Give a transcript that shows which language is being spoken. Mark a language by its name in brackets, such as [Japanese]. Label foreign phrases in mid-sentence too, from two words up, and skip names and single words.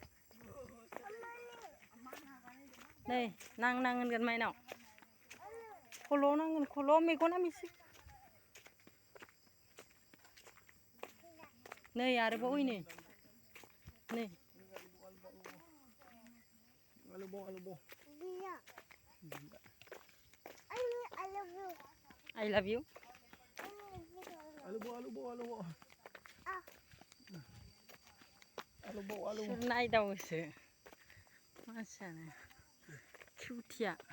[Bodo] नै नांगोन माइनाव खल'आव नांगोन खल'आव मेगना मिसि नै आरोबाव नै आलुबाव [English] I love you [Bodo] आलुबाव सोर नायदावोसो मानसियानो किउटिया